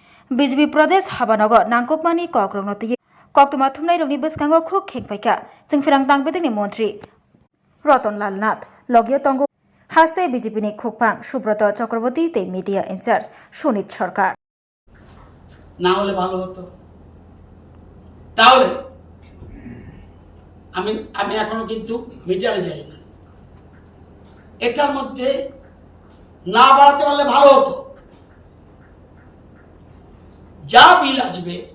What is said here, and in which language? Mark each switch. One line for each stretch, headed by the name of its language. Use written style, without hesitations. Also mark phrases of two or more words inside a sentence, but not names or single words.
Kok Borok: BJP Pradesh Habanogo Nangkokmani Kokrongoti Koktuma Thumnai Rongni Bwskango Khuk Khengpaika Jeng Firang Tangbedengni Montri Ratan Lal Nath Logio Tongo Haste BJP ni Khukpang Subrata Chakraborty tei
English: Media Incharge
Kok Borok: Sunit Sarkar
Bangla: না হলে ভালো হতো তাহলে আমি এখনো কিন্তু মিটারে যাই না এটার মধ্যে না বাড়াতে পারলে ভালো হতো যা বিল আসবে